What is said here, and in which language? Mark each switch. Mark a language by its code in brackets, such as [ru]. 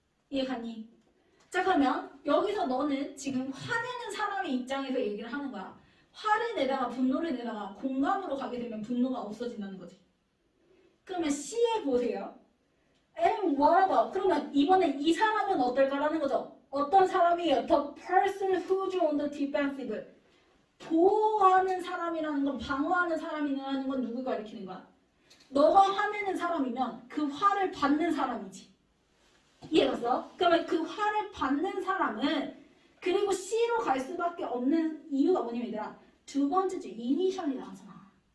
[ko] 이해가니? 자, 그러면 여기서 너는 지금 화내는 사람의 입장에서 얘기를 하는 거야. 화를 내다가 분노를 내다가 공감으로 가게 되면 분노가 없어진다는 거지. 그러면 C에 보세요. [en] And what about? [ko] 그러면 이번에 이 사람은 어떨까라는 거죠. 어떤 사람이에요? [en] The person who's on the defensive. [ko] 보호하는 사람이라는 건 방어하는 사람이라는 건 누구가 일으키는 거야? 너가 화내는 사람이면 그 화를 받는 사람이지. 이해갔어? 그러면 그 화를 받는 사람은 그리고 C로 갈 수밖에 없는 이유가 뭐냐면 얘들아 두 번째 줄 이니셜이 나오잖아.